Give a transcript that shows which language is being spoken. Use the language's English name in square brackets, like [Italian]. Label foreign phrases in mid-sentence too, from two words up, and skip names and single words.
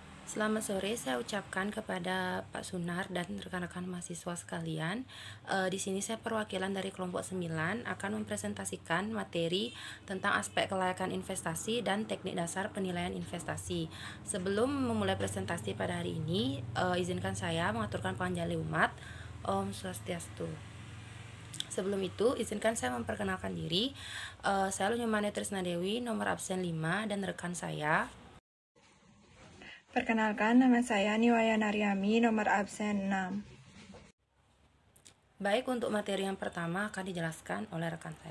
[Indonesian] Selamat sore, saya ucapkan kepada Pak Sunar dan rekan-rekan mahasiswa sekalian. Di sini saya perwakilan dari kelompok 9 akan mempresentasikan materi tentang aspek kelayakan investasi dan teknik dasar penilaian investasi. Sebelum memulai presentasi pada hari ini, izinkan saya mengaturkan panjali umat. [Sanskrit] Om Swastiastu. [Indonesian] Sebelum itu, izinkan saya memperkenalkan diri. Saya Lunyamane Trisna Dewi, nomor absen 5, dan rekan saya. Perkenalkan, nama saya Niwaya Naryami, nomor absen 6. Baik, untuk materi yang pertama akan dijelaskan oleh rekan saya.